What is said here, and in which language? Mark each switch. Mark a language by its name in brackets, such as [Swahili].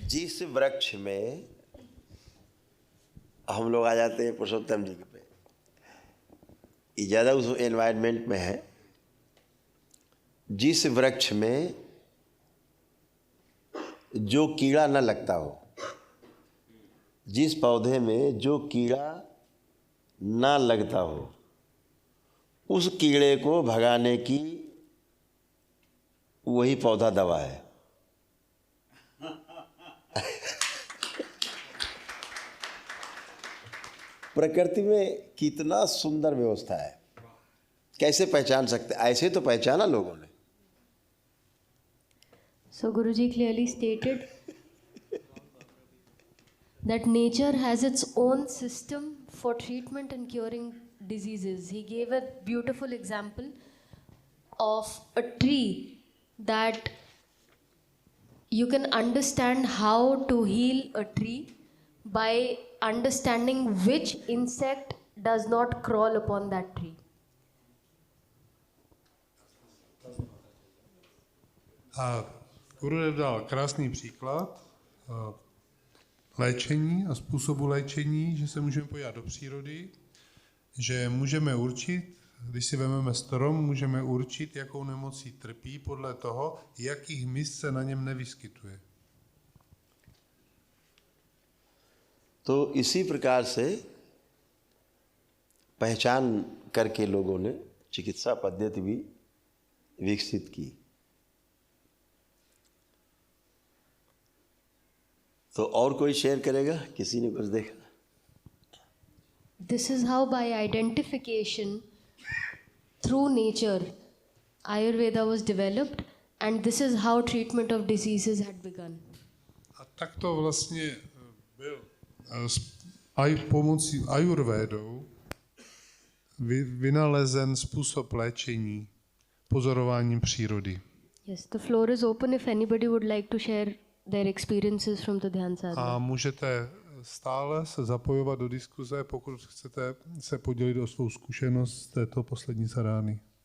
[Hindi] जिस वृक्ष में हम लोग आ जाते हैं पुरुषोत्तम जी के पे, ये ज़्यादा उस एनवायरनमेंट में है, जिस वृक्ष में जो कीड़ा न लगता हो, जिस पौधे में जो कीड़ा ना लगता हो, उस कीड़े को भगाने की वही पौधा दवा है। प्रकृति में कितना सुंदर व्यवस्था है, कैसे पहचान सकते? ऐसे तो पहचाना लोगों ने। [English] So Guruji clearly stated that nature has its own system for treatment and curing diseases. He gave a beautiful example of a tree that you can understand how to heal a tree by understanding which insect does not crawl upon that tree. [Czech] A Gurudev dal krásný příklad léčení a způsobu léčení, že se můžeme podívat do přírody, že můžeme určit, když si vezmeme strom, můžeme určit, jakou nemocí trpí podle toho, jakých míst se na něm nevyskytuje. [Hindi] तो इसी प्रकार से पहचान करके लोगों ने चिकित्सा पद्धति भी विकसित की। तो और कोई शेयर करेगा? किसी ने कुछ देखा? [English] This is how by identification through nature Ayurveda was developed, and this is how treatment of diseases had begun. [Czech] A tak to vlastně byl pomocí Ayurvédou vynalezen způsob léčení pozorováním přírody. [English] Yes, the floor is open if anybody would like to share their experiences from the Dhyan Sadhana. [Czech] A můžete stále se zapojovat do diskuze, pokud chcete se podělit o svou zkušenost z této poslední sarány.